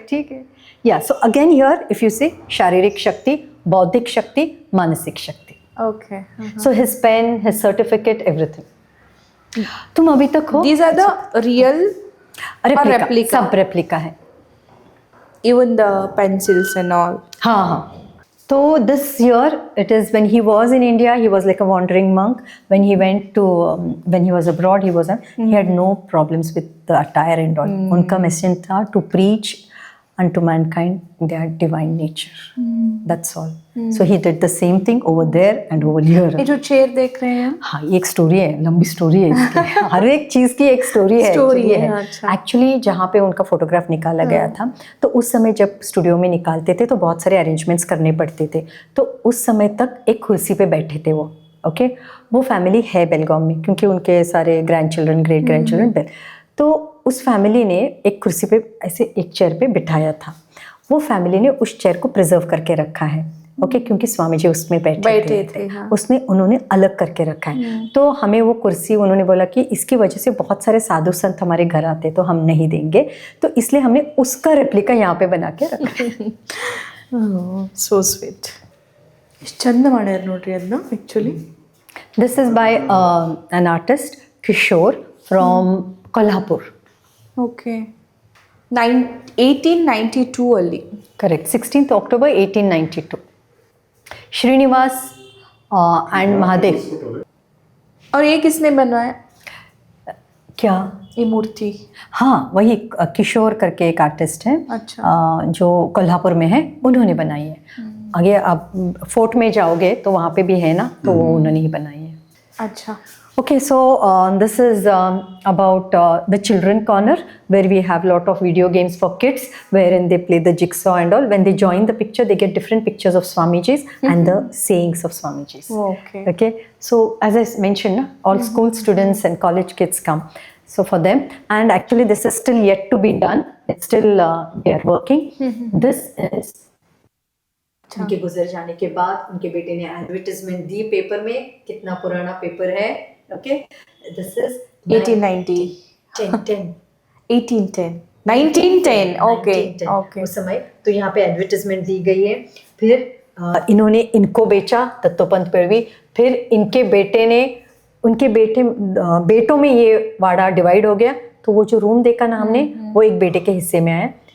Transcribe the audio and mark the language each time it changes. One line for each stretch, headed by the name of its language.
Hindi: ठीक है, या
English: so again here if you say
Hindi: शारीरिक शक्ति, बौद्धिक शक्ति, मानसिक शक्ति।
English: Okay, so his pen, his certificate, everything.
Hindi: तुम अभी तक हो,
English: these are the real
Hindi: replica, सब रेप्लिका है,
English: Even the pencils and all.
Hindi: हाँ हाँ।
English: तो this year it is when he was in India, he was like a wandering monk. When he went to when he was abroad, he had no problems with the attire and all. उनका mission था to preach unto mankind their divine nature. That's all. So he did the same thing over there and over here.
Hindi: ये जो chair देख रहे हैं, हाँ, ये एक स्टोरी है, लंबी स्टोरी है इसकी। हर एक चीज की एक स्टोरी है। अच्छा। एक्चुअली जहाँ पे उनका फोटोग्राफ निकाला गया था, तो उस समय जब स्टूडियो में निकालते थे तो बहुत सारे अरेंजमेंट्स करने पड़ते थे, तो उस समय तक एक कुर्सी पे बैठे थे वो। ओके, वो फैमिली है बेलगाम में, क्योंकि उनके सारे grand children, great grand children, तो उस फैमिली ने एक कुर्सी पे ऐसे एक चेयर पे बिठाया था। वो फैमिली ने उस चेयर को प्रिजर्व करके रखा है। ओके, क्योंकि स्वामी जी उसमें बैठे थे। हाँ। उसमें उन्होंने अलग करके रखा है। तो हमें वो कुर्सी, उन्होंने बोला कि इसकी वजह से बहुत सारे साधु संत हमारे घर आते, तो हम नहीं देंगे, तो इसलिए हमने उसका रेप्लिका यहाँ पे बना के रखा है।
English: So sweet.
Kannada: ಚಂದ ಮಾಡ್ಯಾರ ನೋಡ್ರಿ ಅದನ್ನ actually.
English: This is by an artist Kishore from Kolhapur. Okay. 1892
Kannada: ಅಲ್ಲಿ.
English: Correct. 16th October 1892. Srinivas and Mahadev.
Hindi: और ये किसने बनवाया? क्या? ये मूर्ति? हाँ, वही किशोर करके एक आर्टिस्ट है। अच्छा। जो कोल्हापुर में है, उन्होंने बनाई है। आगे आप फोर्ट में जाओगे तो वहाँ पे भी है ना, तो वो उन्होंने ही बनाई है। अच्छा।
English: Okay, so this is about the children corner, where we have lot of video games for kids, wherein they play the jigsaw and all. When they join the picture, they get different pictures of Swamiji's and the sayings of Swamiji's. Okay. Okay, so as I mentioned, all school students and college kids come. So for them, and actually this is still yet to be done. It's still they are working. This is
Hindi: उनके गुजर जाने के बाद उनके बेटे ने advertisement the paper में। कितना पुराना पेपर है?
English: Okay, this is 1890 1810 1910। Okay okay,
Hindi: उस समय तो यहाँ पे एडवर्टाइजमेंट दी गई है। फिर इन्होंने इनको बेचा दत्तोपंत पेड़वी, फिर इनके बेटे ने, उनके बेटों में ये वाड़ा डिवाइड हो गया, तो वो जो रूम देखा ना हमने, वो एक बेटे के हिस्से में आया।